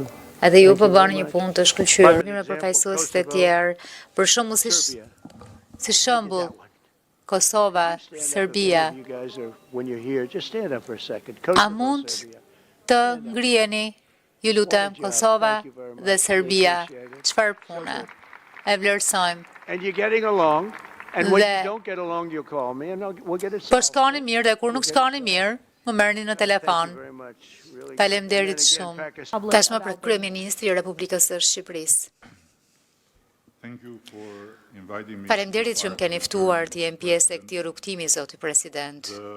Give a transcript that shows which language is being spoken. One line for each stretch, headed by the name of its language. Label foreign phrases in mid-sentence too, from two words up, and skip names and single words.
Albanian: Edhe ju po bëni një punë të shkëlqyer me përfaqësuesit e tjerë, për shembull si shembull Kosova, Serbia. A mund të ngriheni, ju lutem, Kosova dhe Serbia, çfarë pune? E vlerësojmë.
English: And you're getting along. And when you don't get along, you call me and we'll get it solved.
Albanian: Po shkoni mirë dhe kur nuk shkoni mirë, më merrni në telefon. Faleminderit shumë. Tashmë për kryeministri i Republikës së Shqipërisë. Faleminderit që më keni ftuar të jem pjesë e këtij rrugtimi, zoti president.